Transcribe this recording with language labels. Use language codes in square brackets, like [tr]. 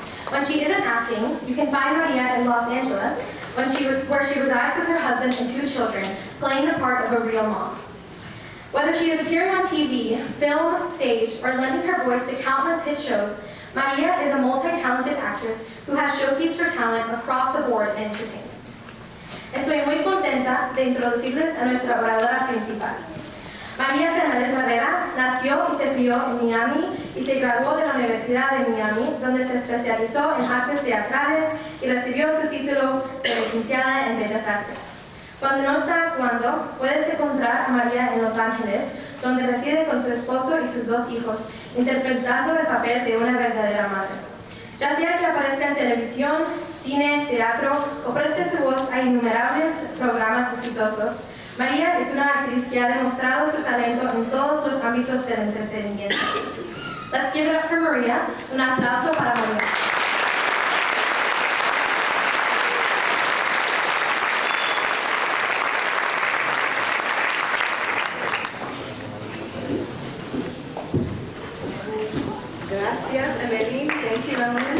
[en] When she isn't acting, you can find Maria in Los Angeles, where she resides with her husband and 2 children, playing the part of a real mom. Whether she is appearing on TV, film, stage, or lending her voice to countless hit shows, Maria is a multi-talented actress who has showcased her talent across the board in entertainment. [es] Estoy muy contenta de introducirles a nuestra oradora principal. María Canales Barrera nació y se crió en Miami y se graduó de la Universidad de Miami, donde se especializó en artes teatrales y recibió su título de licenciada en Bellas Artes. Cuando no está actuando, puedes encontrar a María en Los Ángeles, donde reside con su esposo y sus 2 hijos, interpretando el papel de una verdadera madre. Ya sea que aparezca en televisión, cine, teatro o preste su voz a innumerables programas exitosos, María es una actriz que ha demostrado su talento en todos los ámbitos del entretenimiento. [en] Let's give it up for Maria. [es] Un aplauso para María. Gracias, Emeline. [en] Thank you, Emeline.